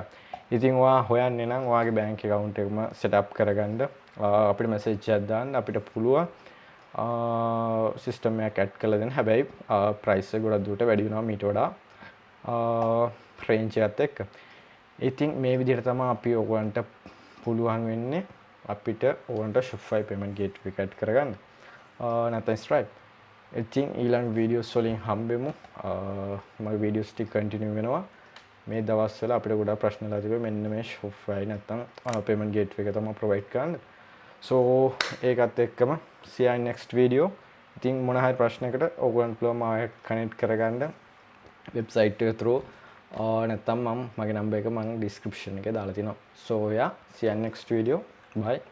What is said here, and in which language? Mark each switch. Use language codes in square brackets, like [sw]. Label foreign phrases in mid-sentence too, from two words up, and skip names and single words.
[si] ඉතින් ඔයා හොයන්නේ නම් ඔයාගේ [en] bank account [si] එකම [en] set up [si] කරගන්න අපිට message එකක් දාන්න අපිට පුළුවන් සිස්ටම් එකක් ඇඩ් කරලා දෙන්න. හැබැයි ප්‍රයිස් එක ගොඩක් දුරට වැඩි වෙනවා මීට වඩා රේන්ජ් එකත් එක්ක. ඉතින් මේ විදිහට තමයි අපි ඔයගලන්ට පුළුවන් වෙන්නේ අපිට ඕගලන්ට Shopify [en] payment gateway [si] එක ඇඩ් කරගන්න. නැත්නම් Stripe. ඉතින් ඊළඟ වීඩියෝස් වලින් හම්බෙමු. මගේ වීඩියෝස් ටික කන්ටිනියු වෙනවා. මේ දවස්වල අපිට ගොඩාක් ප්‍රශ්නලා තිබෙන්නේ මෙන්න මේ Shopify නැත්නම් [en] payment gateway [si] එක තමයි provide කරන්නේ. [en] So [si] ඒකත් එක්කම [en] see you next video. [si] ඉතින් මොන හරි ප්‍රශ්නයකට ඔයගොල්ලන්ට පුළුවන් මාව කනෙක්ට් කරගන්න වෙබ්සයිට් එක through නැත්නම් මගේ නම්බර් එක මම description එකේ දාලා තිනවා. [en] So yeah, see you next video. Bye.